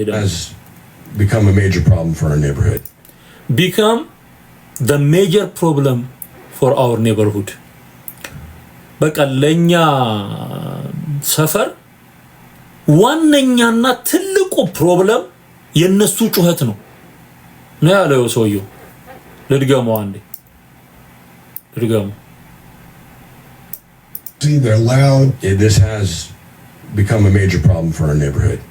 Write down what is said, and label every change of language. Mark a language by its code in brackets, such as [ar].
[en] has become a major problem for our neighborhood. Become the major problem for our neighborhood. [am] በቃ ለኛ ሰፈር ዋነኛና ትልቁ ፕሮብለም የነሱ ጩኸት ነው ያለው ሰውየው። ልድገመው አንዴ ልድገመው። [en] They're loud. This has become a major problem for our neighborhood.